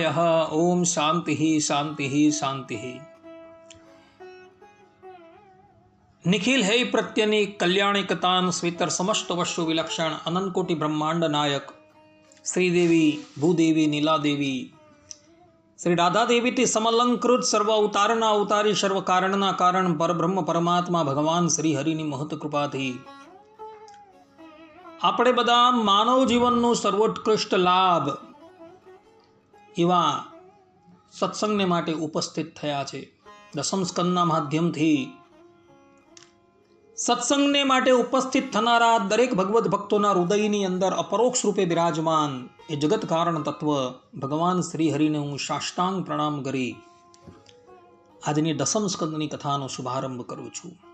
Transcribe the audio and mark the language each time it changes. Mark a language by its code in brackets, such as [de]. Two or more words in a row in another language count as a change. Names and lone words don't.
[sa] ओम शांति शांति शांति। निखिल है प्रत्यनि कल्याणिकतान स्वीतर समस्त वस्तु विलक्षण अनंत कोटि ब्रह्मांड नायक श्रीदेवी भूदेवी नीलादेवी श्री राधा देवी ते समलंकृत सर्व अवताરના [gu] અવતારી સર્વ કારણના કારણ પરબ્રહ્મ પરમાત્મા ભગવાન શ્રી હરિની મહત કૃપાથી આપણે બધા માનવ જીવનનો સર્વોત્કૃષ્ટ લાભ એવા સત્સંગને માટે ઉપસ્થિત થયા છે। દસમ સ્કંદના માધ્યમથી સત્સંગને માટે ઉપસ્થિત થનારા દરેક ભગવદ્ ભક્તોના હૃદયની અંદર અપરોક્ષ રૂપે બિરાજમાન એ જગત કારણ તત્વ ભગવાન શ્રી હરિને હું સાષ્ટાંગ પ્રણામ કરી આજની દસમ સ્કંદની કથાનો શુભારંભ કરું છું।